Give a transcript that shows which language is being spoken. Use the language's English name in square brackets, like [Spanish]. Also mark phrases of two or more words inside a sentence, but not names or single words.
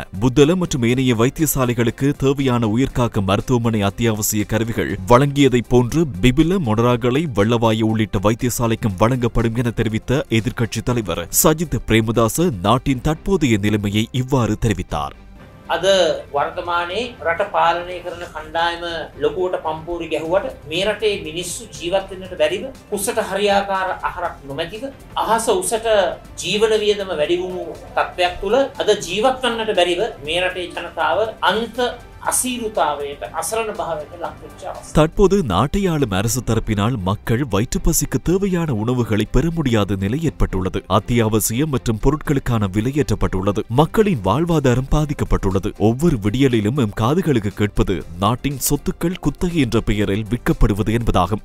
[Tamil] புத்தள மற்றும் ஏனைய வைத்தியசாலைகளுக்கு தேவையான உயிர்காக்கும் மருத்துவமனை அத்தியாவசிய கருவிகள் வழங்கியதைப் போன்று பிபில மொனராகலை வெள்ளவாயு உள்ளிட்ட வைத்தியசாலைக்கும் வழங்கப்படும் என தெரிவித்த எதிர்க்கட்சித் தலைவர் சஜித் பிரேமதாச நாட்டின் தற்போதைய நிலைமையை இவ்வாறு தெரிவித்தார். [Sinhala] අද වර්තමානයේ රට පාලනය කරන කණ්ඩායම ලොකුවට පම්පූරි ගැහුවට මේ රටේ මිනිස්සු ජීවත් වෙන්නට බැරිව කුසට හරියාකාර ආහාරක් නොමැතිව අහස උසට ජීවන වියදම වැඩි වුණු තත්ත්වයක් තුළ අද ජීවත් වන්නට බැරිව මේ රටේ ජනතාව අන්ත අසීරුතාවට අසරණ භාවයට ලක්ෂා. [Tamil] தற்போது நாட்டை ஆளும் அரசு தரப்பினால் மக்கள் வயிற்றுப்பசிக்கு தேவையான உணவுகளை பெற முடியாத நிலை ஏற்பட்டுள்ளது. அத்தியாவசிய மற்றும் பொருட்களுக்கான விலை ஏற்றப்பட்டுள்ளது. மக்களின் வாழ்வாதாரம் பாதிக்கப்பட்டுள்ளது. ஒவ்வொரு விடியலிலும் எம் காதுகளுக்கு கேட்பது நாட்டின் சொத்துக்கள் குத்தகை என்ற பெயரில் விற்கப்படுவது என்பதாகும்.